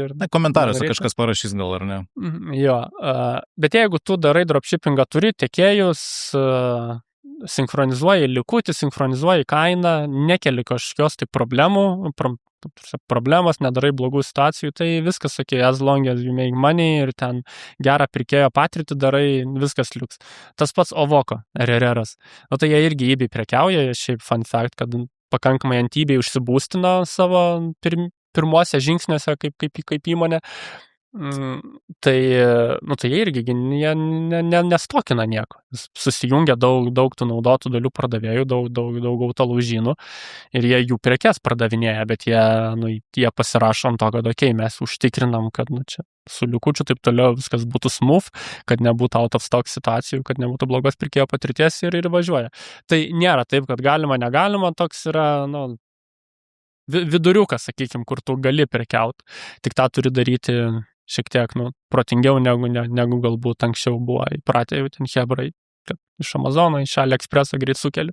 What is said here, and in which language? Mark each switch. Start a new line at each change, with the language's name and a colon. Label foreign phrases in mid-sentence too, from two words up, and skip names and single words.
Lithuanian: Komentaruose kažkas parašys gal, ar ne? Jo, bet jeigu tu darai dropshippingą, turi tiekėjus, sinchronizuoji likutį, sinchronizuoji kainą, nekeli kažkokios tai problemos, nedarai blogų situacijų, tai viskas,
English: as long as you make money
Lithuanian: ir ten gerą pirkėjo patirtį darai, viskas liuks. Tas pats Ovoko, RRR'as. Tai jie irgi eBay prekiauja, šiaip
English: fun fact,
Lithuanian: kad pakankamai ant eBay užsibūstino savo pirmuose žingsniuose kaip įmonė. Tai jie irgi nestokina nieko. Susijungia daug tų naudotų dalių pardavėjų, daug autalaužynų ir jie jų prekes pardavinėja, bet jie pasirašo ant to, kad mes užtikrinam, kad čia su likučiu taip toliau viskas būtų smooth, kad nebūtų
English: out of stock
Lithuanian: situacijų, kad nebūtų blogos pirkėjo patirties ir važiuoja. Tai nėra taip, kad galima, negalima, toks yra, viduriukas, sakykim, kur tu gali prekiauti. Tik tą turi daryti šiek tiek, protingiau negu galbūt anksčiau buvo įpratę jau ten hebrai, kad iš Amazono, iš AliExpresso greit sukeliu.